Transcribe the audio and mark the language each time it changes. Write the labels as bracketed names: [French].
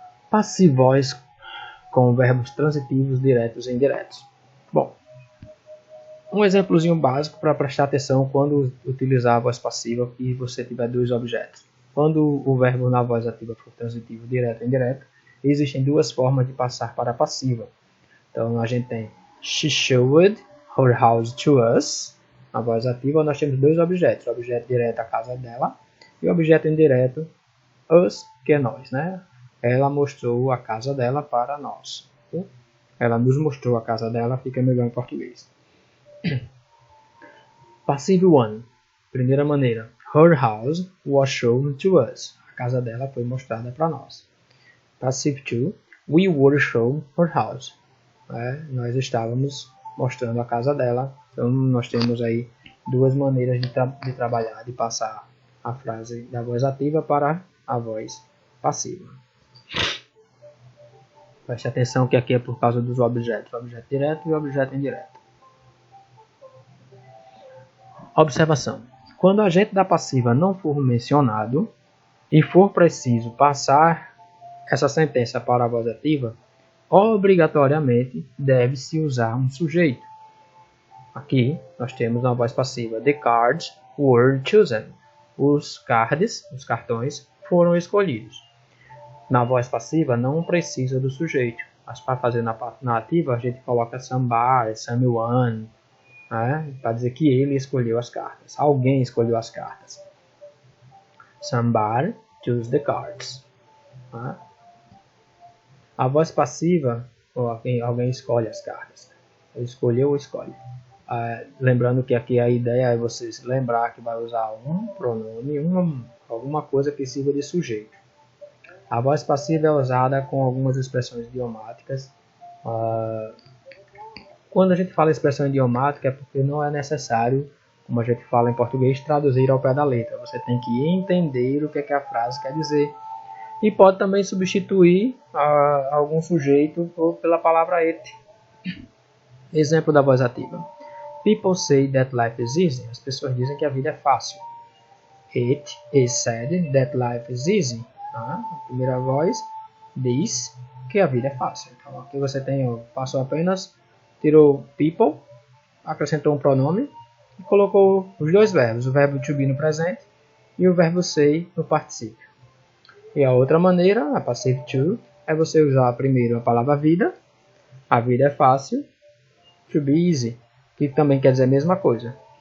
[Portuguese] Passive voice com verbos transitivos diretos e indiretos. Bom, um exemplozinho básico para prestar atenção quando utilizar a voz passiva e você tiver dois objetos. Quando o verbo na voz ativa for transitivo direto ou indireto, existem duas formas de passar para a passiva. Então a gente tem [English] she showed her house to us. [Portuguese] Na voz ativa nós temos dois objetos. O objeto direto a casa dela e o objeto indireto us, que é nós, né? Ela mostrou a casa dela para nós. Ela nos mostrou a casa dela, fica melhor em português. Passive 1. Primeira maneira. [English] Her house was shown to us. [Portuguese] A casa dela foi mostrada para nós. Passive 2. [English] We were shown her house. [Portuguese] Nós estávamos mostrando a casa dela. Então nós temos aí duas maneiras de trabalhar, de passar a frase da voz ativa para a voz passiva. Preste atenção que aqui é por causa dos objetos, o objeto direto e o objeto indireto. Observação. Quando o agente da passiva não for mencionado e for preciso passar essa sentença para a voz ativa, obrigatoriamente deve-se usar um sujeito. Aqui nós temos na voz passiva: [English] The cards were chosen. [Portuguese] Os cartões, foram escolhidos. Na voz passiva não precisa do sujeito. Mas para fazer na ativa a gente coloca somebody, someone, né? Para dizer que ele escolheu as cartas. Alguém escolheu as cartas. [English] Somebody chose the cards. [Portuguese] Né? A voz passiva, ou alguém escolhe as cartas. Escolheu ou escolhe. Lembrando que aqui a ideia é vocês lembrar que vai usar um pronome, alguma coisa que sirva de sujeito. A voz passiva é usada com algumas expressões idiomáticas. Quando a gente fala expressão idiomática é porque não é necessário, como a gente fala em português, traduzir ao pé da letra. Você tem que entender o que a frase quer dizer. E pode também substituir algum sujeito pela palavra it. Exemplo da voz ativa. [English] People say that life is easy. [Portuguese] As pessoas dizem que a vida é fácil. [English] It is said that life is easy. [Portuguese] A primeira voz diz que a vida é fácil. Então aqui você passou apenas, tirou people, acrescentou um pronome e colocou os dois verbos, o verbo to be no presente e o verbo say no particípio. E a outra maneira, a passive to, é você usar primeiro a palavra vida, a vida é fácil, to be easy, que também quer dizer a mesma coisa.